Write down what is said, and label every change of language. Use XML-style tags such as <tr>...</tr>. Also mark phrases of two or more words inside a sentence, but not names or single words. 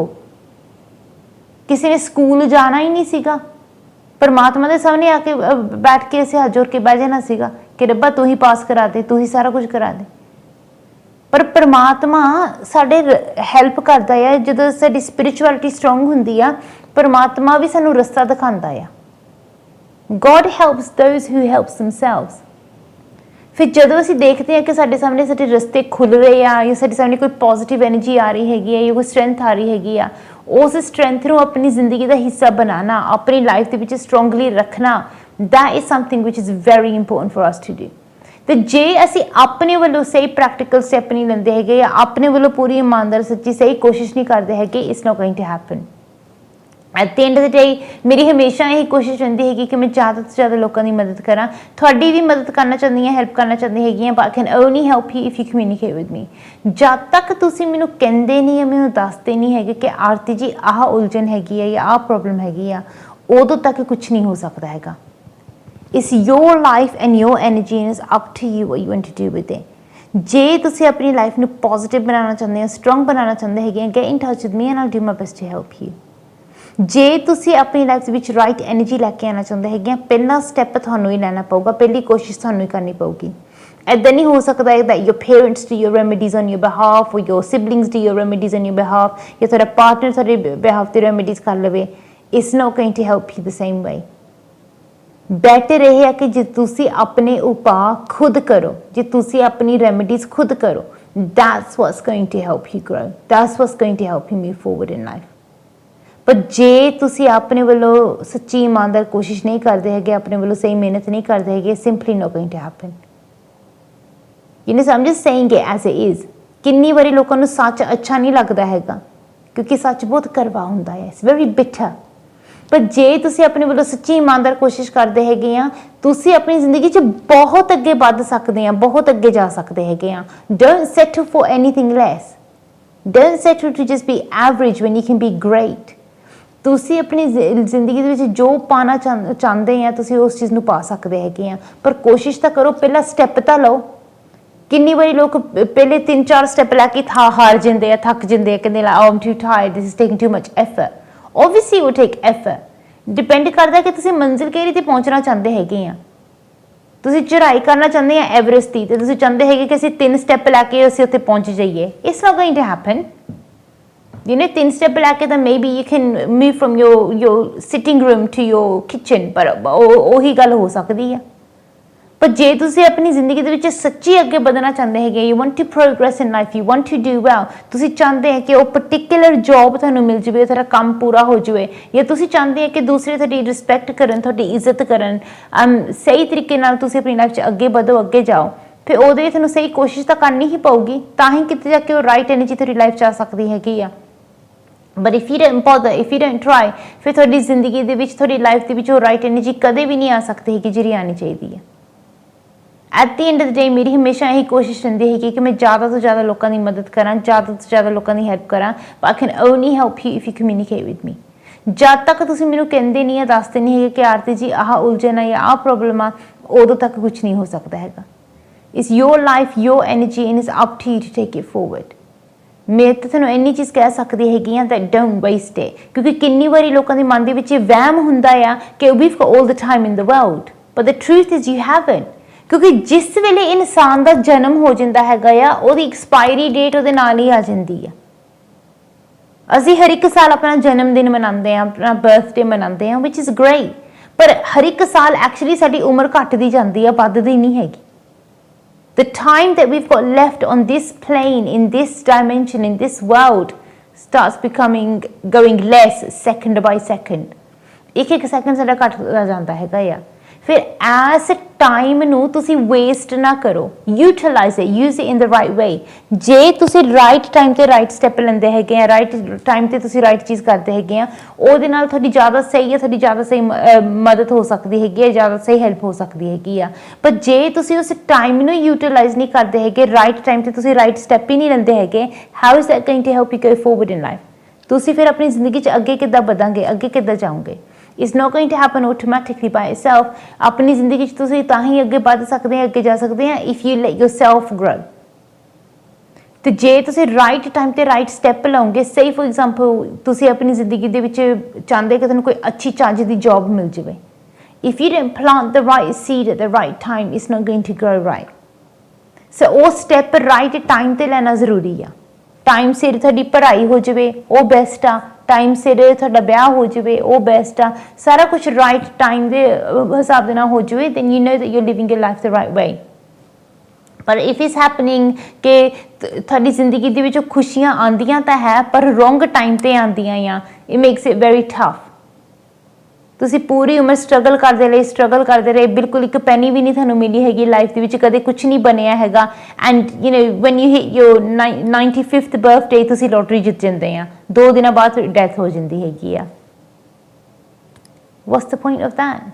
<pa>ਕਿਸੇ ਨੇ ਸਕੂਲ ਜਾਣਾ ਹੀ ਨਹੀਂ ਸੀਗਾ, ਪਰਮਾਤਮਾ ਦੇ ਸਾਹਮਣੇ ਆ ਕੇ ਬੈਠ ਕੇ ਅਸੀਂ ਹੱਥ ਜੋੜ ਕੇ ਬਹਿ ਜਾਣਾ ਸੀਗਾ ਕਿ ਰੱਬਾ ਤੂੰ ਹੀ ਪਾਸ ਕਰਾ ਦੇ, ਤੂੰ ਹੀ ਸਾਰਾ ਕੁਝ ਕਰਾ ਦੇ। ਪਰ ਪਰਮਾਤਮਾ ਸਾਡੇ ਹੈਲਪ ਕਰਦਾ ਆ ਜਦੋਂ ਸਾਡੀ</pa> <en>spirituality strong</en> <pa>ਹੁੰਦੀ ਆ। ਪਰਮਾਤਮਾ ਵੀ ਸਾਨੂੰ ਰਸਤਾ ਦਿਖਾਉਂਦਾ ਆ।</pa> <en>God helps those who helps themselves।</en> <pa>ਫਿਰ ਜਦੋਂ ਅਸੀਂ ਦੇਖਦੇ ਹਾਂ ਕਿ ਸਾਡੇ ਸਾਹਮਣੇ ਸਾਡੇ ਰਸਤੇ ਖੁੱਲ ਰਹੇ ਆ ਜਾਂ ਸਾਡੇ ਸਾਹਮਣੇ ਕੋਈ</pa> <en>positive energy</en> <pa>ਆ ਰਹੀ ਹੈਗੀ ਹੈ ਜਾਂ ਕੋਈ ਸਟਰੈਂਥ ਆ ਰਹੀ ਹੈਗੀ ਆ, ਉਸ ਸਟਰੈਂਥ ਨੂੰ ਆਪਣੀ ਜ਼ਿੰਦਗੀ ਦਾ ਹਿੱਸਾ ਬਣਾਉਣਾ, ਆਪਣੀ ਲਾਈਫ ਦੇ ਵਿੱਚ ਸਟਰੋਂਗਲੀ ਰੱਖਣਾ,</pa> <en>that is something which is very important for us to do।</en> <pa>ਤੇ ਜੇ ਅਸੀਂ ਆਪਣੇ ਵੱਲੋਂ ਸਹੀ</pa> <en>practical step</en> <pa>ਨਹੀਂ ਲੈਂਦੇ ਹੈਗੇ ਜਾਂ ਆਪਣੇ ਵੱਲੋਂ ਪੂਰੀ ਇਮਾਨਦਾਰ ਸੱਚੀ ਸਹੀ ਕੋਸ਼ਿਸ਼ ਨਹੀਂ ਕਰਦੇ ਹੈਗੇ,</pa> <en>it's not going to happen. at the end of the day</en> <pa>ਮੇਰੀ ਹਮੇਸ਼ਾ ਇਹੀ ਕੋਸ਼ਿਸ਼ ਰਹਿੰਦੀ ਹੈਗੀ ਕਿ ਮੈਂ ਜ਼ਿਆਦਾ ਤੋਂ ਜ਼ਿਆਦਾ ਲੋਕਾਂ ਦੀ ਮਦਦ ਕਰਾਂ, ਤੁਹਾਡੀ ਵੀ ਮਦਦ ਕਰਨਾ ਚਾਹੁੰਦੀ ਹਾਂ, ਹੈਲਪ ਕਰਨਾ ਚਾਹੁੰਦੀ ਹੈਗੀ ਹਾਂ,</pa> <en>but I can only help you if you communicate with me.</en> <pa>ਜਦ ਤੱਕ ਤੁਸੀਂ ਮੈਨੂੰ ਕਹਿੰਦੇ ਨਹੀਂ, ਮੈਨੂੰ ਦੱਸਦੇ ਨਹੀਂ ਹੈਗੇ ਕਿ ਆਰਤੀ ਜੀ ਆਹ ਉਲਝਣ ਹੈਗੀ ਹੈ ਜਾਂ ਆਹ ਪ੍ਰੋਬਲਮ ਹੈਗੀ ਆ, ਉਦੋਂ ਤੱਕ ਕੁਝ ਨਹੀਂ ਹੋ ਸਕਦਾ ਹੈਗਾ।</pa> <en>It's your life and your energy and it's up to you what you want to do with it।</en> <pa>ਜੇ ਤੁਸੀਂ ਆਪਣੀ ਲਾਈਫ ਨੂੰ ਪੋਜ਼ਿਟਿਵ ਬਣਾਉਣਾ ਚਾਹੁੰਦੇ ਹੋ, ਸਟਰੋਂਗ ਬਣਾਉਣਾ ਚਾਹੁੰਦੇ ਹੈਗੇ,</pa> <en>get in touch with me and I'll do my best to help you.</en> <pa>ਜੇ ਤੁਸੀਂ ਆਪਣੀ ਲਾਈਫ ਦੇ ਵਿੱਚ</pa> <en>right energy</en> <pa>ਲੈ ਕੇ ਆਉਣਾ ਚਾਹੁੰਦੇ ਹੈਗੇ, ਪਹਿਲਾ ਸਟੈਪ ਤੁਹਾਨੂੰ ਹੀ ਲੈਣਾ ਪਊਗਾ, ਪਹਿਲੀ ਕੋਸ਼ਿਸ਼ ਤੁਹਾਨੂੰ ਹੀ ਕਰਨੀ ਪਊਗੀ। ਇੱਦਾਂ ਨਹੀਂ ਹੋ ਸਕਦਾ</pa> <en>that your parents do your remedies on your behalf or your siblings do your remedies on your behalf</en> <pa>ਜਾਂ ਤੁਹਾਡਾ ਪਾਰਟਨਰ ਤੁਹਾਡੇ behalf ਤੇ remedies ਕਰ ਲਵੇ।</pa> <en>It's not going to help you the same way।</en> <pa>ਬੈਟਰ ਇਹ ਹੈ ਕਿ ਜੇ ਤੁਸੀਂ ਆਪਣੇ ਉਪਾਅ ਖੁਦ ਕਰੋ, ਜੇ ਤੁਸੀਂ ਆਪਣੀ ਰੈਮੀਡੀਜ਼ ਖੁਦ ਕਰੋ,</pa> <en>that's what's going to help you grow, that's what's going to help you move forward in life।</en> <pa>ਪਰ ਜੇ ਤੁਸੀਂ ਆਪਣੇ ਵੱਲੋਂ ਸੱਚੀ ਇਮਾਨਦਾਰ ਕੋਸ਼ਿਸ਼ ਨਹੀਂ ਕਰਦੇ ਹੈਗੇ, ਆਪਣੇ ਵੱਲੋਂ ਸਹੀ ਮਿਹਨਤ ਨਹੀਂ ਕਰਦੇ ਹੈਗੇ,</pa> <en>simply not going to happen। You know, so I'm just saying it as it is।</en> <pa>ਕਿੰਨੀ ਵਾਰੀ ਲੋਕਾਂ ਨੂੰ ਸੱਚ ਅੱਛਾ ਨਹੀਂ ਲੱਗਦਾ ਹੈਗਾ ਕਿਉਂਕਿ ਸੱਚ ਬਹੁਤ ਕੜਵਾ ਹੁੰਦਾ ਹੈ,</pa> <en>it's very bitter।</en> <pa>ਪਰ ਜੇ ਤੁਸੀਂ ਆਪਣੇ ਵੱਲੋਂ ਸੱਚੀ ਇਮਾਨਦਾਰ ਕੋਸ਼ਿਸ਼ ਕਰਦੇ ਹੈਗੇ ਆ, ਤੁਸੀਂ ਆਪਣੀ ਜ਼ਿੰਦਗੀ 'ਚ ਬਹੁਤ ਅੱਗੇ ਵੱਧ ਸਕਦੇ ਆ, ਬਹੁਤ ਅੱਗੇ ਜਾ ਸਕਦੇ ਹੈਗੇ ਆ।</pa> <en>Don't settle for anything less। Don't settle to just be average when you can be great।</en> <pa>ਤੁਸੀਂ ਆਪਣੀ ਜ਼ਿੰਦਗੀ ਦੇ ਵਿੱਚ ਜੋ ਪਾਣਾ ਚਾਹੁੰਦੇ ਆ, ਤੁਸੀਂ ਉਸ ਚੀਜ਼ ਨੂੰ ਪਾ ਸਕਦੇ ਹੈਗੇ ਆ, ਪਰ ਕੋਸ਼ਿਸ਼ ਤਾਂ ਕਰੋ, ਪਹਿਲਾ ਸਟੈਪ ਤਾਂ ਲਓ। ਕਿੰਨੀ ਵਾਰੀ ਲੋਕ ਪਹਿਲੇ 3-4 ਸਟੈਪ ਲੈ ਕੇ ਹਾਰ ਜਾਂਦੇ ਆ, ਥੱਕ ਜਾਂਦੇ ਆ, ਕਹਿੰਦੇ</pa> <en>oh I'm too tired, this is taking too much effort। Obviously it will take effort।</en> <pa>ਡਿਪੈਂਡ ਕਰਦਾ ਕਿ ਤੁਸੀਂ ਮੰਜ਼ਿਲ ਕਿਹੜੀ ਤੇ ਪਹੁੰਚਣਾ ਚਾਹੁੰਦੇ ਹੈਗੇ ਆ। ਤੁਸੀਂ ਚੜ੍ਹਾਈ ਕਰਨਾ ਚਾਹੁੰਦੇ ਆ ਐਵਰੈਸਟ ਦੀ, ਤੇ ਤੁਸੀਂ ਚਾਹੁੰਦੇ ਹੈਗੇ ਕਿ ਅਸੀਂ 3 ਸਟੈਪ ਲੈ ਕੇ ਅਸੀਂ ਉੱਥੇ ਪਹੁੰਚ ਜਾਈਏ।</pa> <en>it's not going to happen. You know, 3 step</en> <pa>ਲੈ ਕੇ ਤਾਂ</pa> <en>maybe you can move from your sitting room to your kitchen,</en> <pa>ਪਰ ਉਹੀ ਗੱਲ ਹੋ ਸਕਦੀ ਆ। ਪਰ ਜੇ ਤੁਸੀਂ ਆਪਣੀ ਜ਼ਿੰਦਗੀ ਦੇ ਵਿੱਚ ਸੱਚੀ ਅੱਗੇ ਵਧਣਾ ਚਾਹੁੰਦੇ ਹੈਗੇ,</pa> <en>you want to progress in life, you want to do well,</en> <pa>ਤੁਸੀਂ ਚਾਹੁੰਦੇ ਹੈ ਕਿ ਉਹ</pa> <en>particular job</en> <pa>ਤੁਹਾਨੂੰ ਮਿਲ ਜਾਵੇ, ਤੁਹਾਡਾ ਕੰਮ ਪੂਰਾ ਹੋ ਜਾਵੇ, ਜਾਂ ਤੁਸੀਂ ਚਾਹੁੰਦੇ ਹੈ ਕਿ ਦੂਸਰੇ ਤੁਹਾਡੀ ਰਿਸਪੈਕਟ ਕਰਨ, ਤੁਹਾਡੀ ਇੱਜ਼ਤ ਕਰਨ, ਸਹੀ ਤਰੀਕੇ ਨਾਲ ਤੁਸੀਂ ਆਪਣੀ ਲਾਈਫ 'ਚ ਅੱਗੇ ਵਧੋ, ਅੱਗੇ ਜਾਓ, ਫਿਰ ਉਹਦੇ ਲਈ ਤੁਹਾਨੂੰ ਸਹੀ ਕੋਸ਼ਿਸ਼ ਤਾਂ ਕਰਨੀ ਹੀ ਪਊਗੀ, ਤਾਂ ਹੀ ਕਿਤੇ ਜਾ ਕੇ ਉਹ</pa> <en>right energy</en> <pa>ਤੁਹਾਡੀ ਲਾਈਫ 'ਚ ਆ ਸਕਦੀ ਹੈਗੀ ਆ।</pa> <en>ਬਟ if you don't bother, if you don't try,</en> <pa>ਫਿਰ ਤੁਹਾਡੀ ਜ਼ਿੰਦਗੀ ਦੇ ਵਿੱਚ, ਤੁਹਾਡੀ ਲਾਈਫ ਦੇ ਵਿੱਚ ਉਹ</pa> <en>right energy</en> <pa>ਕਦੇ ਵੀ ਨਹੀਂ ਆ ਸਕਦੀ ਹੈਗੀ ਜਿਹੜੀ ਆਉਣੀ ਚਾਹੀਦੀ ਹੈ।</pa> <en>at the end of the day</en> <pa>ਮੇਰੀ ਹਮੇਸ਼ਾ ਇਹੀ ਕੋਸ਼ਿਸ਼ ਰਹਿੰਦੀ ਹੈਗੀ ਕਿ ਮੈਂ ਜ਼ਿਆਦਾ ਤੋਂ ਜ਼ਿਆਦਾ ਲੋਕਾਂ ਦੀ ਮਦਦ ਕਰਾਂ, ਜ਼ਿਆਦਾ ਤੋਂ ਜ਼ਿਆਦਾ ਲੋਕਾਂ ਦੀ ਹੈਲਪ ਕਰਾਂ,</pa> <en>but I can only help you if you communicate with me.</en> <pa>ਜਦ ਤੱਕ ਤੁਸੀਂ ਮੈਨੂੰ ਕਹਿੰਦੇ ਨਹੀਂ ਆ, ਦੱਸਦੇ ਨਹੀਂ ਹੈਗੇ ਕਿ ਆਰਤੀ ਜੀ ਆਹ ਉਲਝਣ ਆ ਜਾਂ ਆਹ ਪ੍ਰੋਬਲਮ ਆ, ਉਦੋਂ ਤੱਕ ਕੁਝ ਨਹੀਂ ਹੋ ਸਕਦਾ ਹੈਗਾ।</pa> <en>It's your life, your energy, and it's up to you to take it forward.</en> <pa>ਮੈਂ ਤਾਂ ਤੁਹਾਨੂੰ ਇੰਨੀ ਚੀਜ਼ ਕਹਿ ਸਕਦੀ ਹੈਗੀ ਆ</pa> <en>that don't waste it,</en> <pa>ਕਿਉਂਕਿ ਕਿੰਨੀ ਵਾਰੀ ਲੋਕਾਂ ਦੇ ਮਨ ਦੇ ਵਿੱਚ ਇਹ ਵਹਿਮ ਹੁੰਦਾ ਆ ਕਿ</pa> <en>we've got all the time in the world, but the truth is you haven't.</en> <pa>ਕਿਉਂਕਿ ਜਿਸ ਵੇਲੇ ਇਨਸਾਨ ਦਾ ਜਨਮ ਹੋ ਜਾਂਦਾ ਹੈਗਾ ਆ ਉਹਦੀ</pa> <en>expiry date</en> <pa>ਉਹਦੇ ਨਾਲ ਹੀ ਆ ਜਾਂਦੀ ਆ। ਅਸੀਂ ਹਰ ਇੱਕ ਸਾਲ ਆਪਣਾ ਜਨਮ ਦਿਨ ਮਨਾਉਂਦੇ ਆ, ਆਪਣਾ ਬਰਥਡੇ ਮਨਾਉਂਦੇ ਆ,</pa> <en>which is great,</en> <pa>ਪਰ ਹਰ ਇੱਕ ਸਾਲ ਐਕਚੁਅਲੀ ਸਾਡੀ ਉਮਰ ਘਟਦੀ ਜਾਂਦੀ ਆ, ਵੱਧਦੀ ਨਹੀਂ ਹੈਗੀ।</pa> <en>The time that we've got left on this plane, in this dimension, in this world, starts going less second by second.</en> <pa>ਇੱਕ ਸੈਕਿੰਡ ਸਾਡਾ ਘਟਦਾ ਜਾਂਦਾ ਹੈਗਾ ਆ। ਫਿਰ ਐਸ ਟਾਈਮ ਨੂੰ ਤੁਸੀਂ ਵੇਸਟ ਨਾ ਕਰੋ,</pa> <en>utilize it, use it in the right way.</en> <pa>ਜੇ ਤੁਸੀਂ</pa> <en>right time</en> <pa>ਤੇ</pa> <en>right step</en> <pa>ਲੈਂਦੇ ਹੈਗੇ ਆ,</pa> <en>right time</en> <pa>ਤੇ ਤੁਸੀਂ ਰਾਈਟ ਚੀਜ਼ ਕਰਦੇ ਹੈਗੇ ਆ, ਉਹਦੇ ਨਾਲ ਤੁਹਾਡੀ ਜ਼ਿਆਦਾ ਸਹੀ ਹੈ, ਤੁਹਾਡੀ ਜ਼ਿਆਦਾ ਸਹੀ ਮਦਦ ਹੋ ਸਕਦੀ ਹੈਗੀ ਹੈ, ਜ਼ਿਆਦਾ ਸਹੀ ਹੈਲਪ ਹੋ ਸਕਦੀ ਹੈਗੀ ਆ। ਪਰ ਜੇ ਤੁਸੀਂ ਉਸ ਟਾਈਮ ਨੂੰ ਯੂਟਿਲਾਈਜ਼ ਨਹੀਂ ਕਰਦੇ ਹੈਗੇ,</pa> <en>right time</en> <pa>ਤੇ ਤੁਸੀਂ</pa> <en>right step</en> <pa>ਹੀ ਨਹੀਂ ਲੈਂਦੇ ਹੈਗੇ,</pa> <en>how is that going to help you go forward in life?</en> <pa>ਤੁਸੀਂ ਫਿਰ ਆਪਣੀ ਜ਼ਿੰਦਗੀ 'ਚ ਅੱਗੇ ਕਿੱਦਾਂ ਵਧਾਂਗੇ, ਅੱਗੇ ਕਿੱਦਾਂ ਜਾਓਗੇ?</pa> <en>It's not going to happen automatically by itself.</en> <pa>ਆਪਣੀ ਜ਼ਿੰਦਗੀ 'ਚ ਤੁਸੀਂ ਤਾਂ ਹੀ ਅੱਗੇ ਵੱਧ ਸਕਦੇ ਆ, ਅੱਗੇ ਜਾ ਸਕਦੇ ਆ</pa> <en>if you let yourself grow.</en> <pa>ਤੇ ਜੇ ਤੁਸੀਂ</pa> <en>right time</en> <pa>ਤੇ</pa> <en>right step</en> <pa>ਲਓਗੇ, ਸਹੀ</pa> <en>for example</en> <pa>ਤੁਸੀਂ ਆਪਣੀ ਜ਼ਿੰਦਗੀ ਦੇ ਵਿੱਚ ਚਾਹੁੰਦੇ ਕਿ ਤੁਹਾਨੂੰ ਕੋਈ ਅੱਛੀ ਚੱਜ ਦੀ ਜੌਬ ਮਿਲ ਜਾਵੇ,</pa> <en>if you don't plant the right seed at the right time, it's not going to grow right.</en> <pa>So ਉਹ ਸਟੈਪ</pa> <en>right time</en> <pa>ਤੇ ਲੈਣਾ ਜ਼ਰੂਰੀ ਆ। ਟਾਈਮ ਸਿਰ ਤੁਹਾਡੀ ਪੜ੍ਹਾਈ ਹੋ ਜਾਵੇ ਉਹ ਬੈਸਟ ਆ, ਟਾਈਮ ਸਿਰ ਤੁਹਾਡਾ ਵਿਆਹ ਹੋ ਜਾਵੇ ਉਹ ਬੈਸਟ ਆ, ਸਾਰਾ ਕੁਝ</pa> <en>right time</en> <pa>ਦੇ ਹਿਸਾਬ ਦੇ ਨਾਲ ਹੋ ਜਾਵੇ,</pa> <en>then you know that you're living your life the right way.</en> <pa>ਪਰ</pa> <en>if it's happening</en> <pa>ਕਿ ਤੁਹਾਡੀ ਜ਼ਿੰਦਗੀ ਦੇ ਵਿੱਚ ਖੁਸ਼ੀਆਂ ਆਉਂਦੀਆਂ ਤਾਂ ਹੈ ਪਰ</pa> <en>wrong time</en> <pa>ਤੇ ਆਉਂਦੀਆਂ ਆ,</pa> <en>it makes it very tough.</en> <pa>ਤੁਸੀਂ ਪੂਰੀ ਉਮਰ ਸਟਰਗਲ ਕਰਦੇ ਰਹੇ, ਬਿਲਕੁਲ ਇੱਕ ਪੈਨੀ ਵੀ ਨਹੀਂ ਤੁਹਾਨੂੰ ਮਿਲੀ ਹੈਗੀ ਲਾਈਫ ਦੇ ਵਿੱਚ, ਕਦੇ ਕੁਝ ਨਹੀਂ ਬਣਿਆ ਹੈਗਾ,</pa> <en>and you know when you hit your 95th birthday</en> <pa>ਤੁਸੀਂ ਲੋਟਰੀ ਜਿੱਤ ਜਾਂਦੇ ਆ, 2 ਦਿਨਾਂ ਬਾਅਦ ਡੈਥ ਹੋ ਜਾਂਦੀ ਹੈਗੀ ਆ।</pa> <en>what's the point of that?</en>